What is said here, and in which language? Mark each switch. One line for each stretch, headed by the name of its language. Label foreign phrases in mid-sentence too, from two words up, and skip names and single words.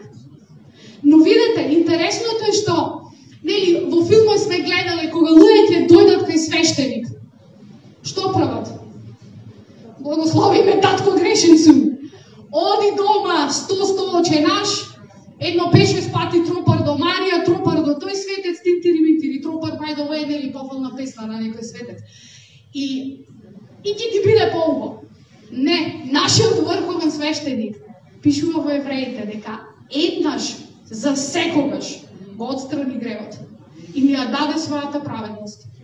Macedonian: Но видете, интересното е што во филмот сме гледале кога луѓе дојдат кај свештеник. Што прават? Благослови ме, татко, грешен сум. Оди дома, 100 оче наш, едно 5-6 пати тропар до Марија, тропар до тој светец, тири, тропар
English: by the way,
Macedonian: нели пофална песна на некој светец. И ќе ти биде поубаво. Не, нашиот врховен свештеник пишува во Евреите дека еднаш за секогаш го отстрани гревот и ни ја даде својата праведност.